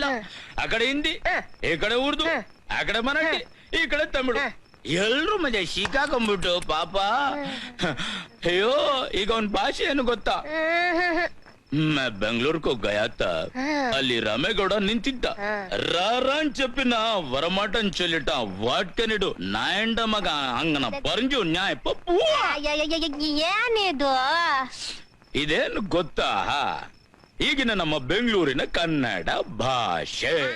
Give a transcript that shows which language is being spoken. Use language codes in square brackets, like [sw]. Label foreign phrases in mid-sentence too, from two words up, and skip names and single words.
[kn] ಆ ಕಡೆ ಹಿಂದಿ, ಈ ಕಡೆ ಉರ್ದು, ಆ ಕಡೆ ಮರಾಠಿ, ಈ ಕಡೆ ತಮಿಳು, ಎಲ್ರು ಮಜಾ ಸಿಕ್ಕಾಕೊಂಡ್ಬಿಟ್ಟು ಪಾಪ. ಅಯ್ಯೋ, ಈಗ ಅವನ್ ಭಾಷೆ ಏನು ಗೊತ್ತಾ? [hi] बेंगलूरको गयाथा, [kn] ಅಲ್ಲಿ ರಾಮೇಗೌಡ ನಿಂತಿದ್ದ. ರಾರಾನ್ చెప్పిన వరమాటం చెల్లిట వాట్కనిడు నాయండ మగ అంగన పరంజు న్యాయ పప్పు. ಏನಿದು? ಇದೇನು ಗೊತ್ತಾ? ಈಗಿನ ನಮ್ಮ ಬೆಂಗಳೂರಿನ ಕನ್ನಡ ಭಾಷೆ.